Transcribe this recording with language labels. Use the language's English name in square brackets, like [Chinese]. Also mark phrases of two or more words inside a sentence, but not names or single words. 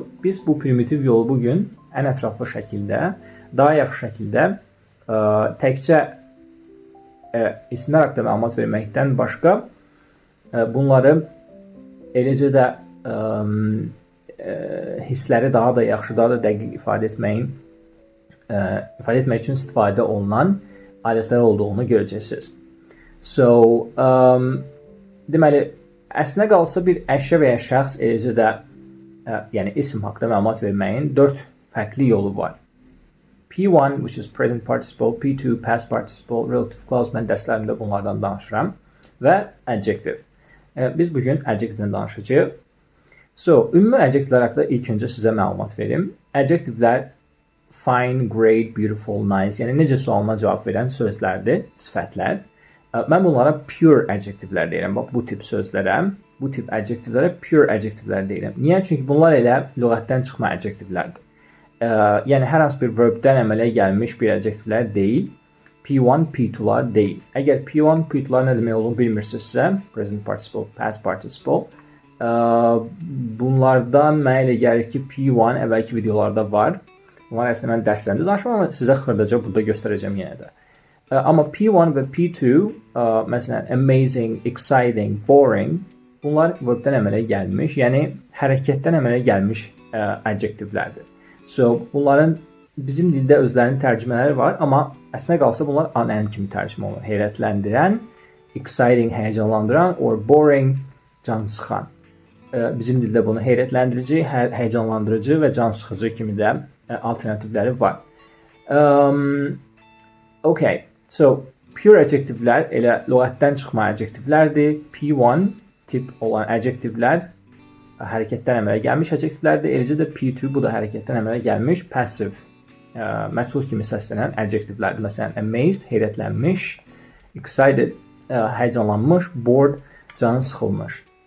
[Azerbaijani] Biz bu primitiv yolu bugün ən ətraflı şəkildə, daha yaxşı şəkildə təkcə isimlər haqqında məlumat verməkdən başqa bunları eləcə də hissləri daha da yaxşı, daha da dəqiq ifadə etmək üçün istifadə olunan alətlər olduğunu görəcəksiniz. So, deməli, əslinə qalsa bir əşya və ya şəxs eləcə də yəni isim haqqında məlumat verməyin 4 fərqli yolu var. [English] P1, which is present participle, P2, past participle, relative clause, [Azerbaijani] mən dərslərimdə bunlardan danışıram [English] və adjective. [Azerbaijani] Biz bugün adjectivedən danışacağıq. So, ümumi adjectivelər haqqında ilk öncə sizə məlumat verim. [English] Adjectivelər fine, great, beautiful, nice, [Azerbaijani] yəni necə sualıma cavab verən sözlərdir, sifətlər. Mən bunlara [English] pure adjectivelər [Azerbaijani] deyirəm. Bax, bu tip sözlərə, bu tip adjectivelərə [English] pure adjectivelər [Azerbaijani] deyirəm. Niyə? Çünki bunlar elə lüğətdən çıxma adjectivelərdir. Yəni, hər hansı bir verbdən əmələ gəlmiş bir adjectivelər deyil. P1, P2'lar deyil. Əgər P1, P2'lar nə demək olduğunu bilmirsinizsə, [English] present participle, past participle, [Azerbaijani] bunlardan mənə elə gəlir ki, P1 əvvəlki videolarda var. Bunlar əslində mən dərslərimdə danışmam, amma sizə xırdaca burada göstərəcəm yenə də. Amma P1 və P2, məsələn, [English] amazing, exciting, boring, [Azerbaijani] bunlar verbdən əmələ gəlmiş, yəni hərəkətdən əmələ gəlmiş adjectivelərdir. So, bunların bizim dildə özlərinin tərcümələri var, amma əslində qalsa bunlar an-ən kimi tərcümə olunur. Heyrətləndirən, exciting, həyəcanlandıran, [English] or boring, [Azerbaijani] cansıxan. Bizim dildə bunu heyrətləndirici, həyəcanlandırıcı və cansıxıcı kimi də alternativləri var. [English] Okay, so pure adjectivelər [Azerbaijani] elə lüğətdən çıxma adjectivelərdir. P1 tip olan adjectivelər hərəkətdən əmələ gəlmiş adjectivelərdir. Eləcə də P2 bu da hərəkətdən əmələ gəlmiş passive, məchul kimi səslənən adjectivelərdir. Məsələn, amazed, heyrətlənmiş, excited, həyəcanlanmış, bored, canı sıxılmış.